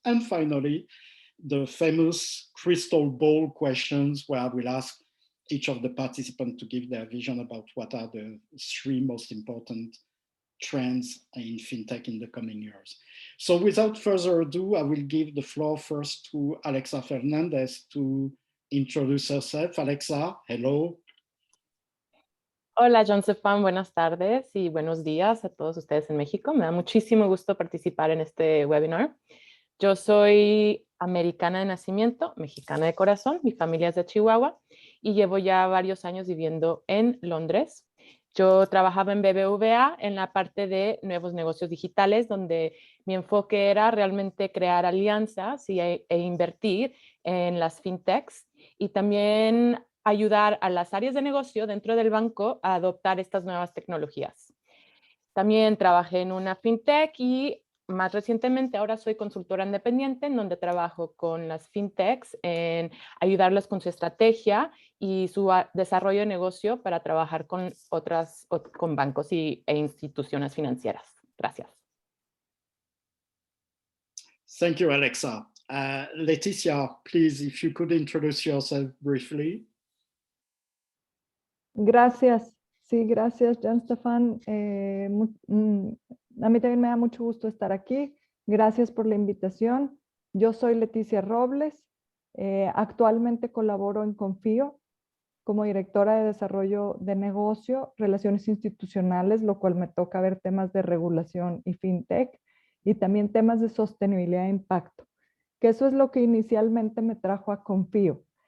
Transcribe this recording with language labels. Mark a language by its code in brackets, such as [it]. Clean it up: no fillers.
[en] And finally, the famous crystal ball questions, where I will ask each of the participants to give their vision about what are the three most important trends in fintech in the coming years. So without further ado, I will give the floor first to Alexa Fernández to introduce herself. Alexa, hello. [es] Hola, John Stefan, buenas tardes y buenos días a todos ustedes en México. Me da muchísimo gusto participar en este webinar. Yo soy americana de nacimiento, mexicana de corazón, mi familia es de Chihuahua y llevo ya varios años viviendo en Londres. Yo trabajaba en BBVA en la parte de nuevos negocios digitales, donde mi enfoque era realmente crear alianzas e invertir en las fintechs y también ayudar a las áreas de negocio dentro del banco a adoptar estas nuevas tecnologías. También trabajé en una fintech y más recientemente ahora soy consultora independiente, en donde trabajo con las fintechs en ayudarles con su estrategia y su desarrollo de negocio para trabajar con con bancos e instituciones financieras. Gracias. [en] Thank you, Alexa. Leticia, please, if you could introduce yourself briefly. [es] Gracias. Sí, gracias, John Stefan. A mí también me da mucho gusto estar aquí. Gracias por la invitación. Yo soy Leticia Robles. Actualmente colaboro en Konfío como directora de desarrollo de negocio, relaciones institucionales, lo cual me toca ver temas de regulación y fintech y también temas de sostenibilidad e impacto, que eso es lo que inicialmente me trajo a Konfío.